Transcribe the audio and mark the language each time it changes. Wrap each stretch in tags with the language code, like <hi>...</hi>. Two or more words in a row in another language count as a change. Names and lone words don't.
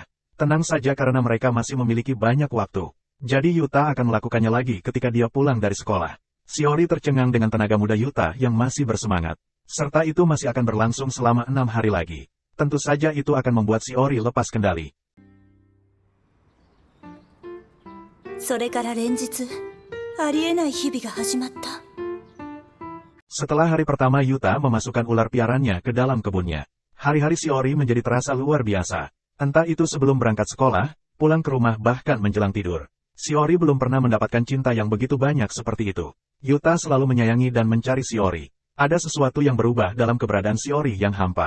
<id>Tenang saja karena mereka masih memiliki banyak waktu. Jadi Yuta akan melakukannya lagi ketika dia pulang dari sekolah. Shiori tercengang dengan tenaga muda Yuta yang masih bersemangat. Serta itu masih akan berlangsung selama 6 hari lagi. Tentu saja itu akan membuat Shiori lepas kendali.</id> <ja>それから連日ありえない日々が始まった。</ja> <id>Setelah hari pertama Yuta memasukkan ular piarannya ke dalam kebunnya. Hari-hari Shiori menjadi terasa luar biasa. Entah itu sebelum berangkat sekolah, pulang ke rumah bahkan menjelang tidur. Shiori belum pernah mendapatkan cinta yang begitu banyak seperti itu. Yuta selalu menyayangi dan mencari Shiori. Ada sesuatu yang berubah dalam keberadaan Shiori yang hampa.</id>